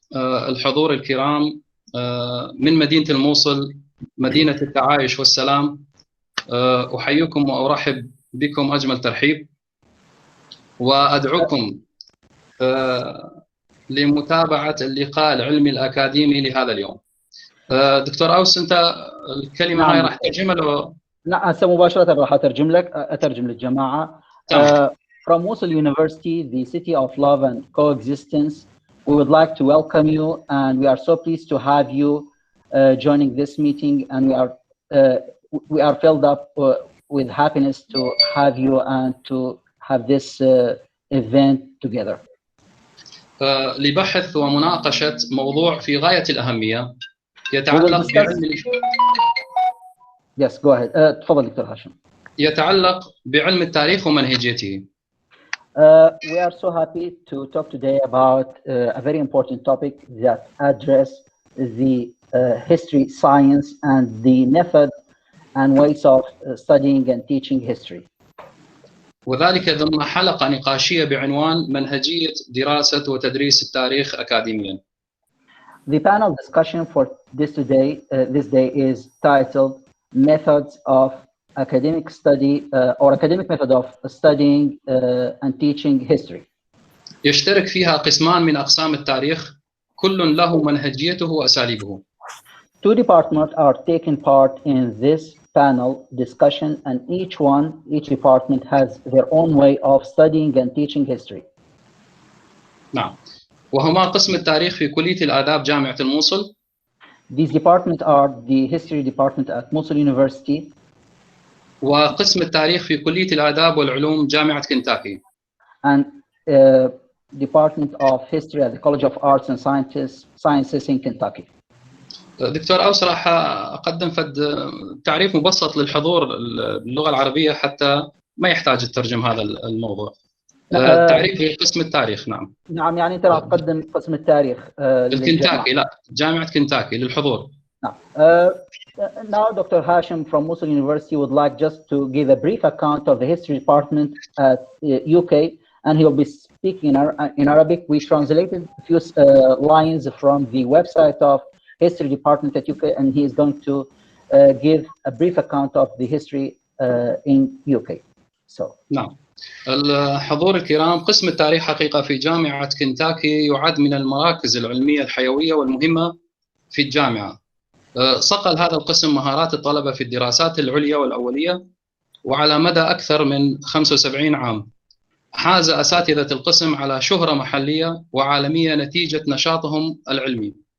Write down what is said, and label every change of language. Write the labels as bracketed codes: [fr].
[ar] الحضور الكرام من مدينة الموصل، مدينة التعايش والسلام، أحييكم وأرحب بكم أجمل ترحيب، وأدعوكم لمتابعة اللقاء العلمي الأكاديمي لهذا اليوم. دكتور أوس، أنت الكلمة هاي راح ترجمها لو؟ نعم، هسه مباشرة راح أترجم للجماعة. [en] From Mosul University, the city of love and coexistence, we would like to welcome you, and we are so pleased to have you joining this meeting, and we are filled up with happiness to have you and to have this event together. [ar] لبحث ومناقشة موضوع في غاية الأهمية يتعلق بعلم [en] Yes, go ahead. [ar] تفضل دكتور هاشم. يتعلق بعلم التاريخ ومنهجيته. [en] We are so happy to talk today about a very important topic that address the history, science, and the method and ways of studying and teaching history. [ar] وذلك ضمن حلقة نقاشية بعنوان منهجية دراسة وتدريس التاريخ أكاديمياً. [en] The panel discussion for this day is titled Methods of Academic Study or Academic Method of Studying and Teaching History. [ar] يشترك فيها قسمان من أقسام التاريخ، كل له منهجيته وأساليبه. [en] Two departments are taking part in this panel discussion, and each department has their own way of studying and teaching history. [ar] نعم. وهما قسم التاريخ في كلية الآداب جامعة الموصل. [en] These departments are the history department at Mosul University. [ar] وقسم التاريخ في كلية الآداب والعلوم جامعة كنتاكي. [en] And Department of History at the College of Arts and Sciences in Kentucky. [ar] دكتور أوس، راح أقدم تعريف مبسط للحضور باللغة العربية حتى ما يحتاج الترجم هذا الموضوع. التعريف في قسم التاريخ. نعم. نعم، يعني أنت راح تقدم قسم التاريخ الكنتاكي، لا، جامعة كنتاكي للحضور. نعم. [en] Now Dr. Hashim from Mosul University would like just to give a brief account of the history department at UK, and he will be speaking in Arabic. We translated a few lines from the website of history department at UK, and he is going to give a brief account of the history in UK. So. [ar] نعم. الحضور الكرام، قسم التاريخ حقيقة في جامعة كنتاكي يعد من المراكز العلمية الحيوية والمهمة في الجامعة. صقل هذا القسم مهارات الطلبة في الدراسات العليا والأولية، وعلى مدى أكثر من 75 عام حاز أساتذة القسم على شهرة محلية وعالمية نتيجة نشاطهم العلمي.